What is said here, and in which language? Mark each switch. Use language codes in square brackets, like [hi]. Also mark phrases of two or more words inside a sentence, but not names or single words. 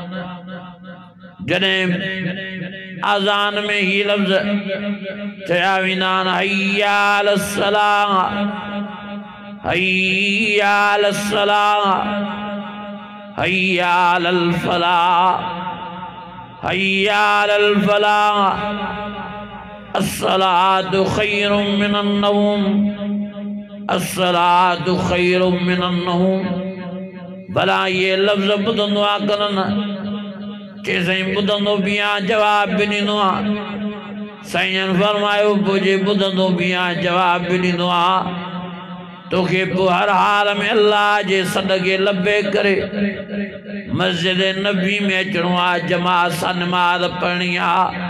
[sd] जॾहिं आज़ान में ही लफ़्ज़ चया वेंदा आहिनि [ar] حي على الصلاة حي على الصلاة حي على الفلاح حي على الفلاح الصلاة خير من النوم الصلاة خير من النوم. [sd] भला ये लफ़्ज़ ॿुधंदो आहे कननि, चई साईं ॿुधंदो बि आहियां, जवाब बि ॾींदो आहे। साईं फरमायो पोइ जे ॿुधंदो बि आहियां, जवाब बि ॾींदो आहे, तोखे पोइ हर हाल में अल्लाह जे सदके लबे करे मस्जिद नबी में अचणो आहे, जमात सां नमाज़ पढ़णी आहे।